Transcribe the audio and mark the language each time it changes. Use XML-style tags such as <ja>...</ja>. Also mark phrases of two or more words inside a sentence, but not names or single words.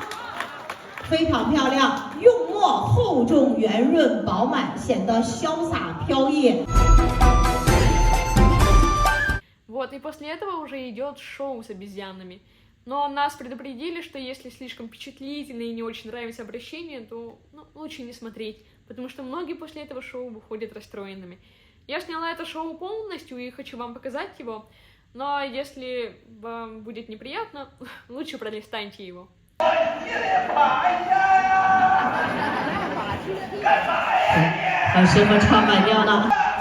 <zh>非常漂亮，用墨厚重、圆润、饱满，显得潇洒飘逸。</zh> <ru>Вот, и после этого уже идет шоу с обезьянами. Но нас предупредили, что если слишком впечатлительно и не очень нравится обращение, то лучше не смотреть, потому что многие после этого шоу выходят расстроенными. Я сняла это шоу полностью и хочу вам показать его, но если вам будет неприятно, лучше пролистаньте его.</ru> <zh>和师傅唱反调呢。</zh>